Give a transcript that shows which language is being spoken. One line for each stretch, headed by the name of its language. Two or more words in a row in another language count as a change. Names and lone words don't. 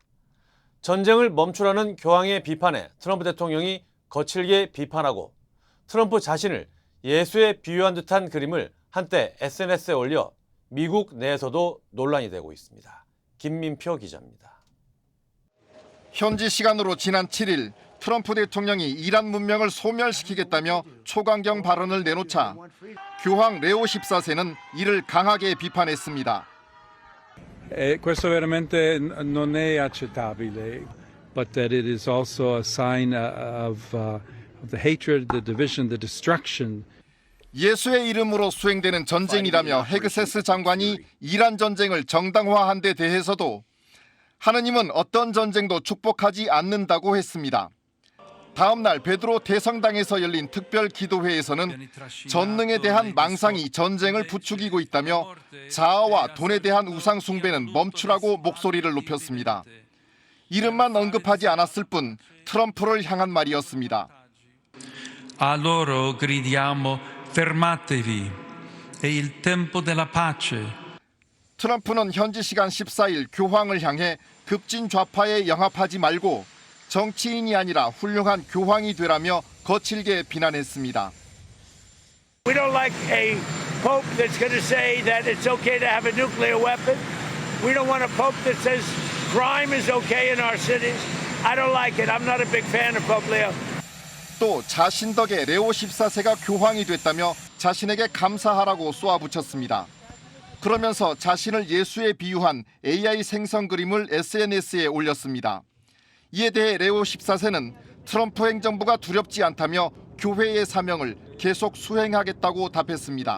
Korean: 전쟁을 멈추라는 교황의 비판에 트럼프 대통령이 거칠게 비판하고 트럼프 자신을 예수에 비유한 듯한 그림을 한때 SNS에 올려 미국 내에서도 논란이 되고 있습니다. 김민표 기자입니다. 현지 시간으로 지난 7일 트럼프 대통령이 이란 문명을 소멸시키겠다며 초강경 발언을 내놓자 교황 레오 14세는 이를 강하게 비판했습니다.
Italian: Questo veramente non è accettabile,
English: but that it is also a sign of the hatred, the division, the destruction.
Korean: 예수의 이름으로 수행되는 전쟁이라며 헤그세스 장관이 이란 전쟁을 정당화한 데 대해서도 하느님은 어떤 전쟁도 축복하지 않는다고 했습니다. 다음 날 베드로 대성당에서 열린 특별 기도회에서는 전능에 대한 망상이 전쟁을 부추기고 있다며 자아와 돈에 대한 우상 숭배는 멈추라고 목소리를 높였습니다. 이름만 언급하지 않았을 뿐 트럼프를 향한 말이었습니다.
Italian: A loro gridiamo fermatevi. È il tempo della pace.
Korean: 트럼프는 현지 시간 14일 교황을 향해 급진 좌파에 영합하지 말고 정치인이 아니라 훌륭한 교황이 되라며 거칠게 비난했습니다.
English: We don't like a pope that's going to say that it's okay to have a nuclear weapon. We don't want a pope that says crime is okay in our cities. I don't like it. I'm not a big fan of Pope Leo.
Korean: 또 자신 덕에 레오 14세가 교황이 됐다며 자신에게 감사하라고 쏘아붙였습니다. 그러면서 자신을 예수에 비유한 AI 생성 그림을 SNS에 올렸습니다. 이에 대해 레오 14세는 트럼프 행정부가 두렵지 않다며 교회의 사명을 계속 수행하겠다고 답했습니다.